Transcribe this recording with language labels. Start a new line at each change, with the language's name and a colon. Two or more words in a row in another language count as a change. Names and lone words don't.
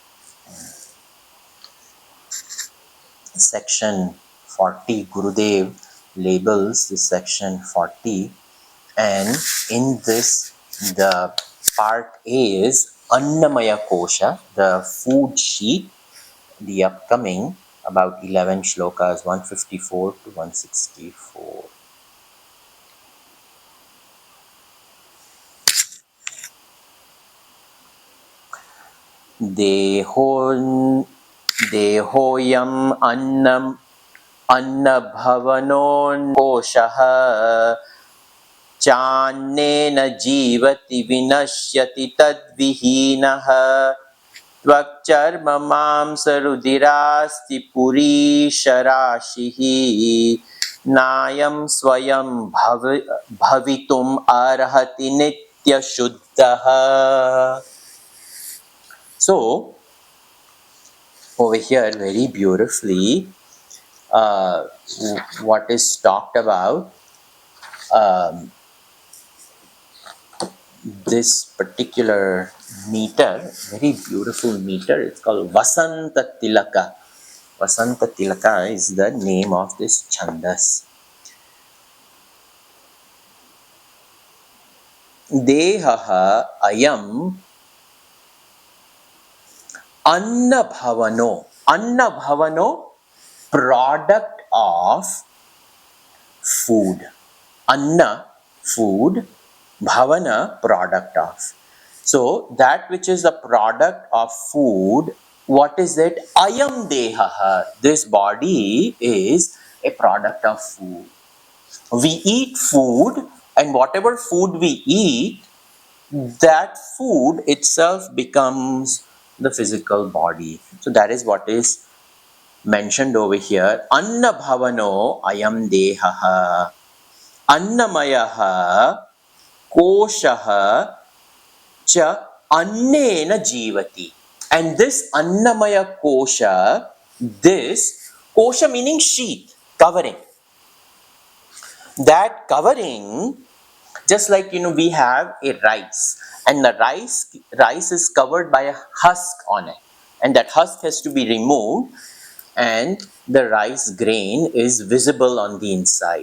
English: Section 40, Gurudev labels this section 40, and in this the part A is Annamaya Kosha, the food sheet, the upcoming about 11 shlokas, 154 to 164.
Sanskrit: देहोऽयम् अन्नभवनो कोशः चान्नेन जीवति विनश्यति तद्विहीनः त्वक्चर्म मांसरुधिरास्ति पुरीशराशिः नायं स्वयं भवितुम् अर्हति नित्यशुद्धः.
English: So over here very beautifully what is talked about, this particular meter, very beautiful meter, it's called Vasanta Tilaka. Vasanta Tilaka is the name of this chandas.
Sanskrit: देहः अयम् अन्नभवनो.
English: Annabhavano, product of food. Anna, food. Bhavana, product of. So that which is the product of food, what is it?
Sanskrit: अयम् देहः.
English: This body is a product of food. We eat food, and whatever food we eat, that food itself becomes the physical body. So that is what is mentioned over here.
Sanskrit: अन्न भवनो अयम् देहः. अन्नमयः कोशः च अन्नेन जीवति.
English: And this Annamaya Kosha, this Kosha meaning sheath, covering. That covering, just like we have a rice, and the rice is covered by a husk on it, and that husk has to be removed, and the rice grain is visible on the inside.